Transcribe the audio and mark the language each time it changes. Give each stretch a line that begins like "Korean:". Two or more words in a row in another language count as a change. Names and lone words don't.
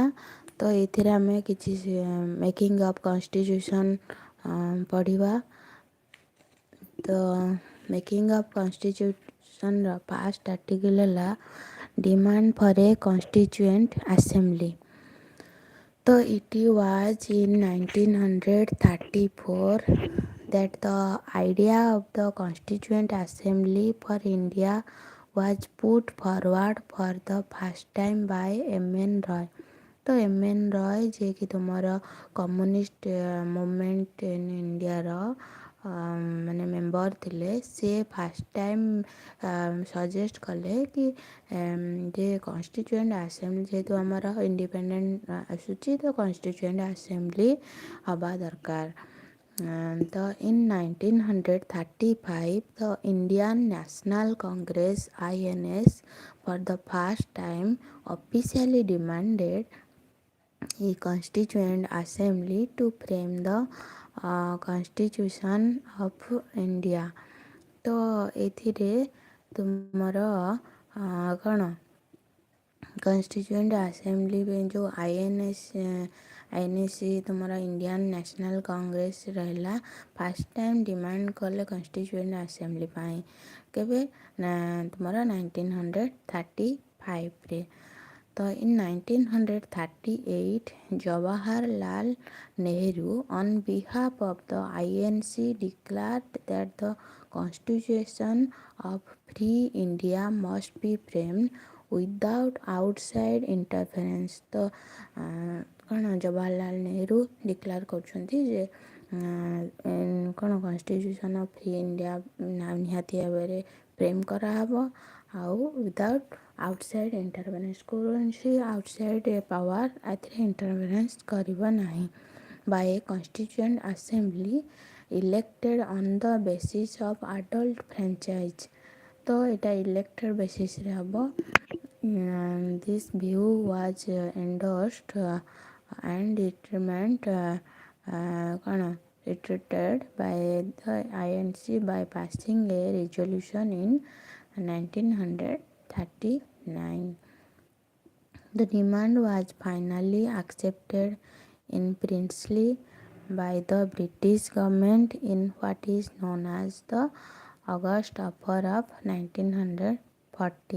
Odia: ତ ଏଥିରେ ଆମେ କିଛି
English: making of constitution
Odia: ପଢ଼ିବା।
English: ତ making of constitutionର first article ହେଲା demand for a constituent assembly. ତ it was in 1934 that the idea of the Constituent Assembly for India was put forward for the first time by M.N. Roy। ତ M.N.
Odia: ରୟ ଯିଏକି ତୁମର
English: communist movement in Indiaର
Odia: ମାନେ ମେମ୍ବର ଥିଲେ, ସେ
English: first time
Odia: ସଜେଷ୍ଟ କଲେ କି ଯେ
English: constituent assembly
Odia: ଯେହେତୁ ଆମର ଇଣ୍ଡିପେଣ୍ଡେଣ୍ଟ ଆସୁଛି ତ
English: constituent assembly
Odia: ହେବା ଦରକାର।
English: ତ in 1935 the Indian National Congress INS for the first time officially demanded a constituent assembly to frame the constitution of India।
Odia: ତ ଏଥିରେ ତୁମର କ'ଣ
English: constituent assembly
Odia: ପାଇଁ ଯେଉଁ INC ତୁମର ଇଣ୍ଡିଆନ୍ ନ୍ୟାସନାଲ୍ କଂଗ୍ରେସ ରହିଲା,
English: first time demand
Odia: କଲେ
English: constituent assembly
Odia: ପାଇଁ। କେବେ ନା ତୁମର 1935ରେ।
English: ତ ଇନ୍ 1938 ଜବାହରଲାଲ ନେହେରୁ on behalf of the INC declared that the constitution of free India must be framed without outside interference।
Odia: ତ କ'ଣ ଜବାହରଲାଲ ନେହେରୁ ଡିକ୍ଲାର କରୁଛନ୍ତି ଯେ କ'ଣ
English: constitution of free India
Odia: ନିହାତି ଭାବରେ ଫ୍ରେମ୍ କରାହେବ ଆଉ
English: without outside interference,
Odia: କୌଣସି
English: outside power
Odia: ଏଥିରେ ଇଣ୍ଟରଫେରେନ୍ସ କରିବ ନାହିଁ।
English: by a constituent assembly elected on the basis of adult franchise.
Odia: ତ ଏଇଟା
English: elected basisରେ ହେବ। this view was endorsed and determined କ'ଣ retreated by the INC by passing a resolution in 1939. The demand was finally accepted in principle by the British government in what is known as the August Offer of 1940.